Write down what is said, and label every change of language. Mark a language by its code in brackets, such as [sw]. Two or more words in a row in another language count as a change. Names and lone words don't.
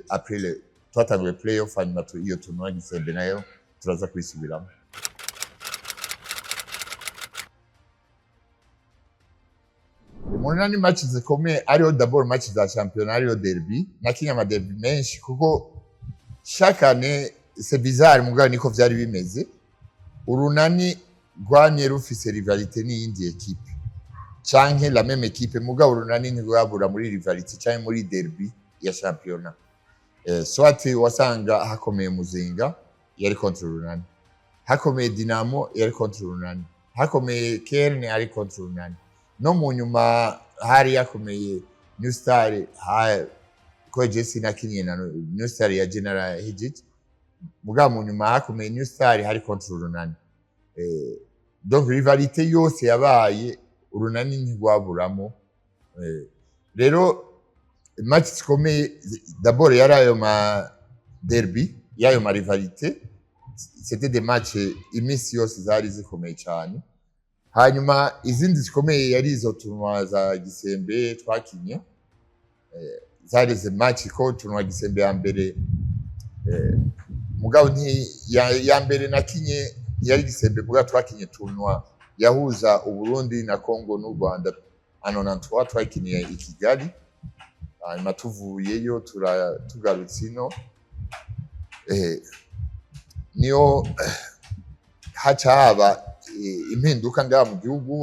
[rn] Après twatanguye playoff, hanyuma iyo tournoi Gisembe nayo turaza kwisubiramo. Urunani match zikomeye ariyo d'abord match za championnat, ariyo derby. Nakinye ama derby menshi kuko [fr] chaque année c'est bizarre, [rn] mugabo niko vyari bimeze. Urunani rwamye rufise rivalité n'iyindi equipe canke [fr] la même equipe, [rn] mugabo Urunani ntirwabura muri rivalité canke muri derby ya championnat. Soit wasanga hakomeye Muzinga yari contre Urunani, hakomeye Dinamo yari contre Urunani, hakomeye Kerne yari contre Urunani, no mu nyuma hari yakomeye New Star, ko Jesse nakinye na New Star ya General Hijit, mugabo mu nyuma hakomeye New Star hari contre Urunani. Donc rivalité yose yabaye, Urunani ntigwaburamo. Rero match zikomeye d'abord yari ayo ma derby, yayo ma rivalité, [fr] c'était des matchs [rn] imisi yose zari zikomeye cyane. Hanyuma izindi zikomeye yari izo tournoi za Gisembe twakinye, zari ze match ko tournoi Gisembe ya mbere, mugabo ya mbere nakinye yari Gisembe, mugabo twakinye tournoi yahuza Uburundi na Congo n'u Rwanda, 93 twakiniye i Kigali, hanyuma tuvuyeyo tugarutse ino niyo haca haba impinduka ngaha mu gihugu.